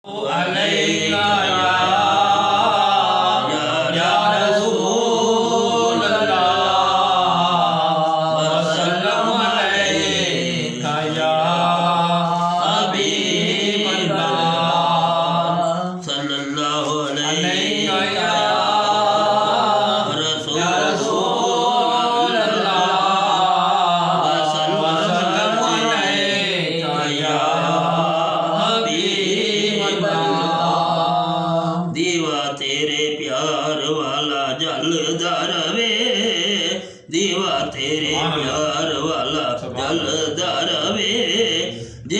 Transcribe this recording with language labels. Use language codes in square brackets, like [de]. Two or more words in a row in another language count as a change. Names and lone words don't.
[ar] عليك يا رسول الله وسلم عليك يا حبيب الله सल्लल्लाहु अलैका अलैहि يا رسول الله وسلم عليك يا [pa] دیوا تیرے پیار والا جلدا رہوے دیوا تیرے پیار والا جلدا رہوے جے